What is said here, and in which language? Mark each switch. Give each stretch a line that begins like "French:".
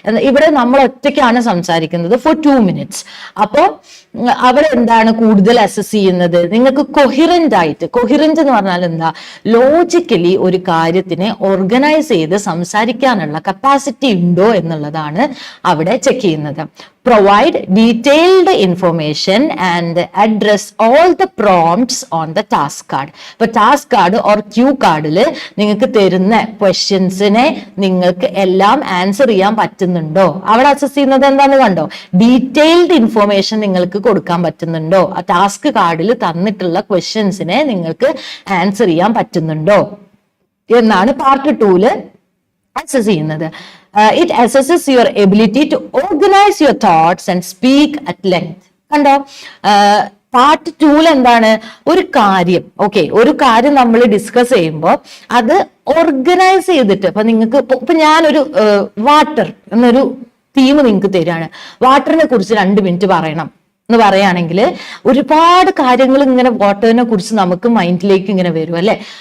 Malayalam: ഇവിടെ നമ്മൾ ഒറ്റയ്ക്കാണ് സംസാരിക്കുന്നത്
English: For 2 minutes.
Malayalam: അപ്പോ അവിടെ എന്താണ് കൂടുതൽ അസസ് ചെയ്യുന്നത്? നിങ്ങൾക്ക് കൊഹിറന്റ് ആയിട്ട്, കൊഹിറന്റ് എന്ന് പറഞ്ഞാൽ എന്താ, ലോജിക്കലി ഒരു കാര്യത്തിനെ ഓർഗനൈസ് ചെയ്ത് സംസാരിക്കാനുള്ള കപ്പാസിറ്റി ഉണ്ടോ എന്നുള്ളതാണ് അവിടെ ചെക്ക് ചെയ്യുന്നത്.
English: Provide detailed information and address all the prompts on the task card.
Malayalam: ഇപ്പൊ ടാസ്ക് കാർഡ് ഓർ ക്യൂ കാർഡിൽ നിങ്ങൾക്ക് തരുന്ന ക്വസ്റ്റ്യൻസിനെ നിങ്ങൾക്ക് എല്ലാം ആൻസർ ചെയ്യാൻ പറ്റുന്നുണ്ടോ? അവിടെ അസസ് ചെയ്യുന്നത് എന്താന്ന് കണ്ടോ? ഡീറ്റെയിൽഡ് ഇൻഫോർമേഷൻ നിങ്ങൾക്ക് കൊടുക്കാൻ പറ്റുന്നുണ്ടോ? ആ ടാസ്ക് കാർഡിൽ തന്നിട്ടുള്ള ക്വസ്റ്റ്യൻസിനെ നിങ്ങൾക്ക് ആൻസർ ചെയ്യാൻ പറ്റുന്നുണ്ടോ എന്നാണ് പാർട്ട് 2 അസസ് ചെയ്യുന്നത്.
English: It assesses your ability to organize your thoughts and speak at length.
Malayalam: കണ്ടോ, പാർട്ട് 2 എന്താണ്, ഒരു കാര്യം, ഓക്കെ, ഒരു കാര്യം നമ്മൾ ഡിസ്കസ് ചെയ്യുമ്പോൾ അത് ഓർഗനൈസ് ചെയ്തിട്ട്, ഇപ്പൊ നിങ്ങൾക്ക് ഇപ്പൊ ഞാനൊരു വാട്ടർ എന്നൊരു തീം നിങ്ങൾക്ക് തരാണ്, വാട്ടറിനെ കുറിച്ച് 2 മിനിറ്റ് പറയണം എന്ന് പറയുകയാണെങ്കിൽ ഒരുപാട് കാര്യങ്ങൾ ഇങ്ങനെ വാട്ടറിനെ കുറിച്ച് നമുക്ക് മൈൻഡിലേക്ക് ഇങ്ങനെ വരും അല്ലെ.